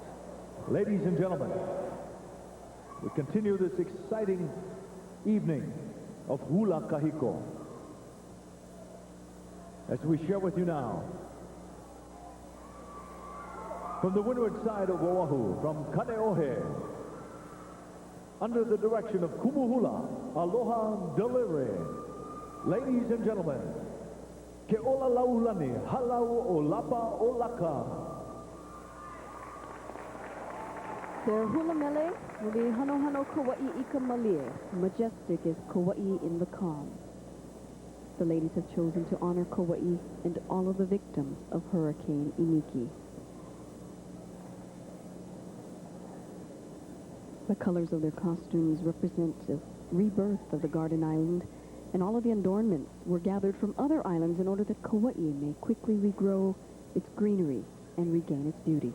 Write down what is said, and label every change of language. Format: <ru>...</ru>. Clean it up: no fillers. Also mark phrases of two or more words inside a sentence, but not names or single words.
<en>Ladies and gentlemen, we continue this exciting evening of Hula Kahiko as we share with you now from the windward side of Oahu, from Kaneohe, under the direction of Kumuhula, Aloha Delivery. Ladies and gentlemen, Ke ola laulani, halau o lapa o laka. Their hula mele will be Hano Hano Kauai Ika Malie. Majestic is Kauai in the calm. The ladies have chosen to honor Kauai and all of the victims of Hurricane Iniki. The colors of their costumes represent the rebirth of the Garden Island, and all of the adornments were gathered from other islands in order that Kauai may quickly regrow its greenery and regain its beauty.</en>